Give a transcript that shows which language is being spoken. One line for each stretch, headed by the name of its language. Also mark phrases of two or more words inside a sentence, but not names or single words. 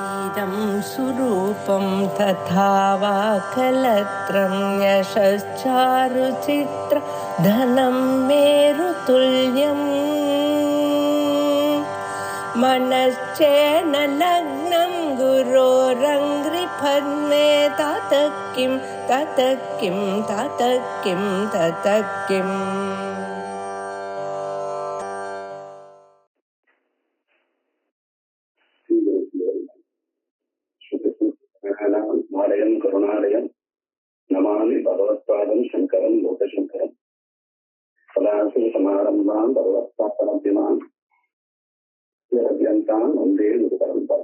Sanskrit: इदं सुरूपं तथा वा कलत्रं यशश्चारुचित्र धनं मेरुतुल्यम् मनश्चेन लग्नं गुरोरङ्घ्रिपद्मे ततः किं ततः किं ततः किं ततः किम् मालयं करुणालयं नमामि भगवत्पादं शङ्करं लोकशङ्करं सदाशिव समारम्भां भगवत्पादं वन्दे गुरुपरम्परां.